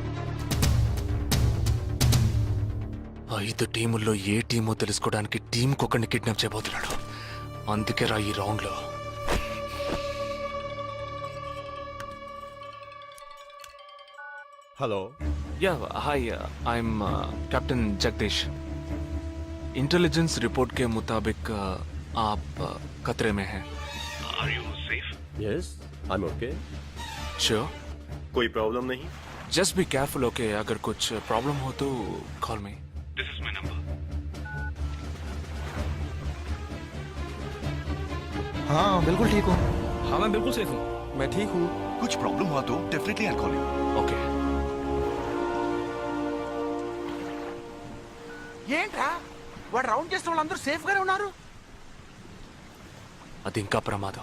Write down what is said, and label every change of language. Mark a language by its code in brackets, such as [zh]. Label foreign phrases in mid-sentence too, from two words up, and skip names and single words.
[te] 5 టీముల్లో ఏ టీమో తెలుసుకోవడానికి టీంకొకరిని కిడ్నాప్ చేయబోతున్నాడు. అందుకే రా ఈ రౌండ్ లో. హలో. [en] Ya hi, I'm Captain Jagdish. [hi] इंटेलिजेंस रिपोर्ट के मुताबिक आप खतरे में हैं. [en] Are you safe? yes i'm okay. [hi] श्योर? कोई प्रॉब्लम नहीं. [en] Just be careful, okay? [hi] अगर कुछ प्रॉब्लम हो तो [en] call me. This is my number. [hi] हाँ बिल्कुल ठीक हूँ. हाँ, मैं बिल्कुल सेफ हूँ. मैं ठीक हूँ. कुछ प्रॉब्लम हुआ तो [en] definitely I call you. [hi] ओके. [te] ఏంట్రా వాడు రౌండ్ చేసిన వాళ్ళందరూ సేఫ్ గానే ఉన్నారు? అది ఇంకా ప్రమాదం.